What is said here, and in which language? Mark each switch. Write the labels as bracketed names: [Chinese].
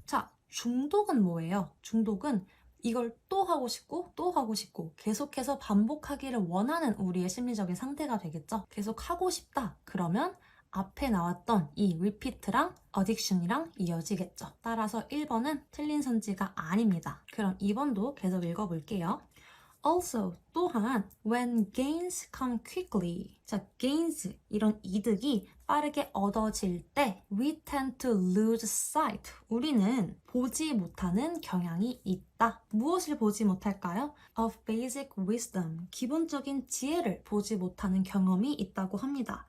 [Korean] 자, 중독은 뭐예요? 중독은 이걸 또 하고 싶고 또 하고 싶고 계속해서 반복하기를 원하는 우리의 심리적인 상태가 되겠죠? 계속 하고 싶다. 그러면 앞에 나왔던 이 repeat랑 addiction이랑 이어지겠죠. 따라서 1번은 틀린 선지가 아닙니다. 그럼 2번도 계속 읽어볼게요. [English] Also, 또한 when gains come quickly. [Korean] 자, gains, 이런 이득이 빠르게 얻어질 때 [English] we tend to lose sight. [Korean] 우리는 보지 못하는 경향이 있다. 무엇을 보지 못할까요? [English] Of basic wisdom. [Korean] 기본적인 지혜를 보지 못하는 경험이 있다고 합니다.